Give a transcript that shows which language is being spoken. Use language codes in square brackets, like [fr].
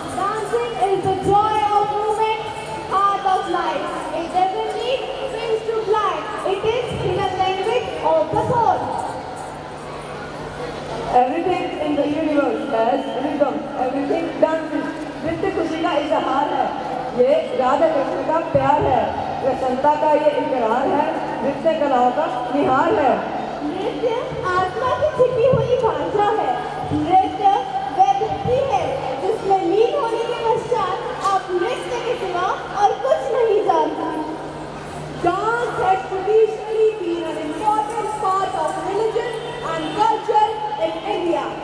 [en] Dancing is the joy of movement, heart of life. It doesn't need strings to fly. It is in a language of the soul. Everything in the universe has rhythm. Everything dances. [hi] नृत्य खुशी का इजहार है. ये राधा कृष्ण का प्यार है. प्रसन्नता का ये इकरार है. नृत्य कलाओं का निहार है. नृत्य आत्मा की छिपी हुई भाषा है. नृत्य वह भक्ति है जिसमें लीन होने के पश्चात आप नृत्य के सिवा और कुछ नहीं जानते. [en] Dance has traditionally been an important part of religion and culture in India.